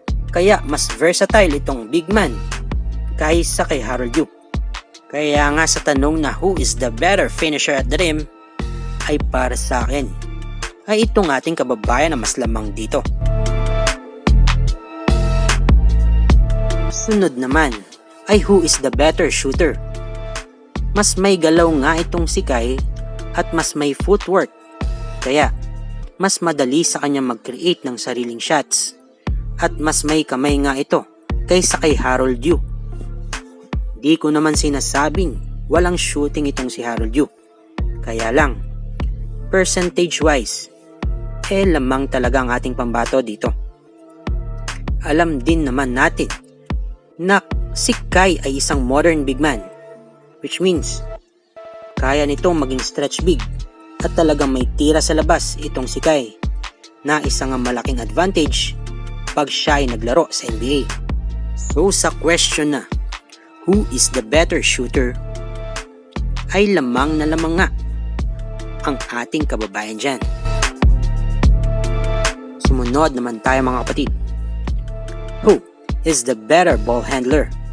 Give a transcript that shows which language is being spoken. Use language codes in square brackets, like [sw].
[tl] Kaya mas versatile itong big man kaysa kay Harold Yu. Kaya nga sa tanong na [en] who is the better finisher at the rim, [tl] ay para sa akin ay itong ating kababayan na mas lamang dito. Sunod naman ay [en] who is the better shooter. [tl] Mas may galaw nga itong si Kai at mas may footwork. Kaya mas madali sa kanya mag-create ng sariling shots at mas may kamay nga ito kaysa kay Harold Yu. Di ko naman sinasabing walang shooting itong si Harold Yu. Kaya lang, percentage wise, lamang talaga ang ating pambato dito. Alam din naman natin na si Kai ay isang modern big man, which means kaya nitong maging stretch big at talagang may tira sa labas itong si Kai na isang malaking advantage pag siya ay naglaro sa NBA. So sa question na [en] who is the better shooter, [tl] ay lamang na lamang nga ang ating kababayan dyan. Sumunod naman tayo mga kapatid. [en] Who is the better ball handler?